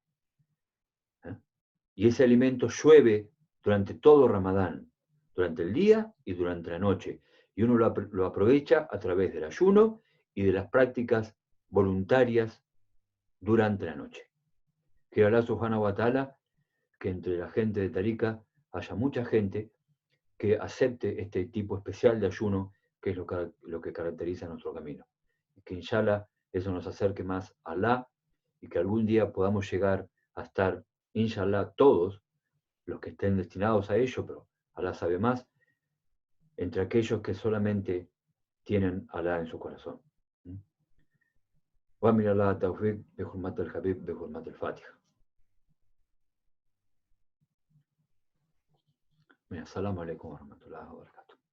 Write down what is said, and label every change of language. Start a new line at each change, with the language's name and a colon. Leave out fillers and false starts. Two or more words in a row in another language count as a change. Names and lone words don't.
Spanish: Y ese alimento llueve durante todo Ramadán, durante el día y durante la noche. Y uno lo aprovecha a través del ayuno y de las prácticas voluntarias durante la noche. Que Allah
Arabic: سبحانه وتعالى,
Spanish: que entre la gente de Tarika haya mucha gente que acepte este tipo especial de ayuno, que es lo que caracteriza nuestro camino. Que inshallah eso nos acerque más a Allah y que algún día podamos llegar a estar, inshallah, todos los que estén destinados a ello, pero Alá sabe más, entre aquellos que solamente tienen Alá en su corazón.
Arabic: ومن الله توفيق بحرمة الحبيب بحرمة الفاتحة. السلام عليكم ورحمة الله وبركاته.